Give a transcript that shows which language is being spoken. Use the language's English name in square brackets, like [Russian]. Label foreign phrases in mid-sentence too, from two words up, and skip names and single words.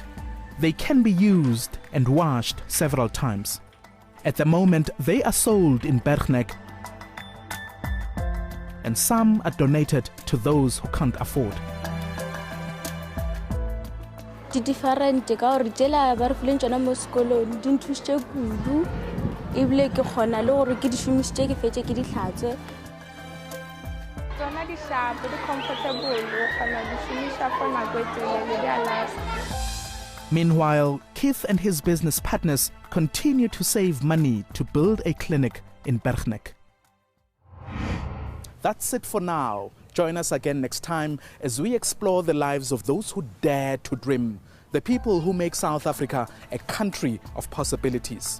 [English] They can be used and washed several times. At the moment, they are sold in Bergnek, and some are donated to those who can't afford. [Northern Sotho] Di different ka gore tela ba re fileng tsona mo sekolong di nthusitse kudu ebile ke kgona le gore ke di shumisitse ke fetse ke di hlatswe tsona di sharp di comfortable o kgona di shumisa for nako e telele di a last. [English] Meanwhile, Keith and his business partners continue to save money to build a clinic in Bergnek. That's it for now. Join us again next time as we explore the lives of those who dare to dream, the people who make South Africa a country of possibilities.